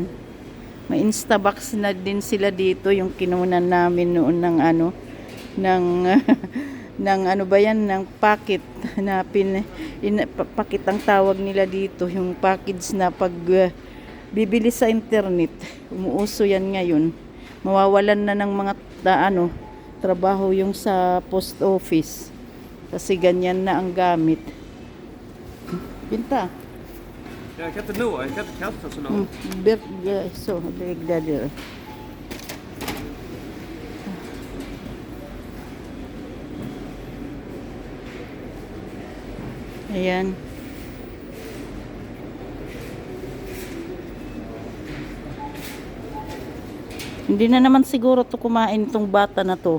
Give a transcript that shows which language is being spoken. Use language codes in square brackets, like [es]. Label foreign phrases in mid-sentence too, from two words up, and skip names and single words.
[tl] May Instabox na din sila dito, yung kinunan namin noon ng ng ano ba yan, ng packet na packet ang tawag nila dito, yung package na pag bibili sa internet. Umuuso yan ngayon. Mawawalan na ng mga trabaho yung sa post office kasi ganyan na ang gamit. Pinta. [sv] Jag kan inte nå, jag kan inte kasta så långt. Så, lägg där. [tl] Ayan. Hindi na naman siguro to kumain itong bata na to.